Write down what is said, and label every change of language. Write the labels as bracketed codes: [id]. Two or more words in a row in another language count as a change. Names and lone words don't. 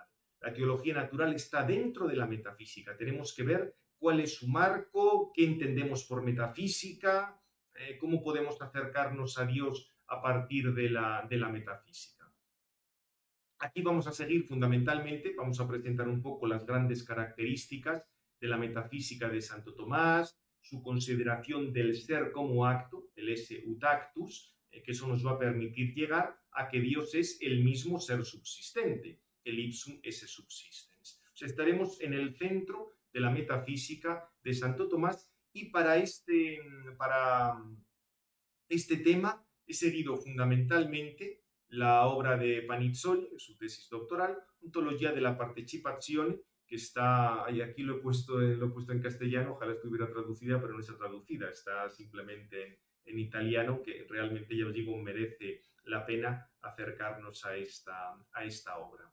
[es] La teología natural está dentro de la metafísica. Tenemos que ver cuál es su marco, qué entendemos por metafísica, cómo podemos acercarnos a Dios a partir de la metafísica. Aquí vamos a seguir fundamentalmente, vamos a presentar un poco las grandes características de la metafísica de Santo Tomás, su consideración del ser como acto, [la] el esse ut actus, [es] que eso nos va a permitir llegar a que Dios es el mismo ser subsistente, [la] el ipsum esse subsistens. [es] O sea, estaremos en el centro de la metafísica de Santo Tomás y para este tema he seguido fundamentalmente la obra de Panizzoli, su tesis doctoral, Ontologia della partecipazione, que está, y aquí lo he puesto en castellano, ojalá estuviera traducida, pero no está traducida, está simplemente en italiano, que realmente, ya os digo, merece la pena acercarnos a esta obra.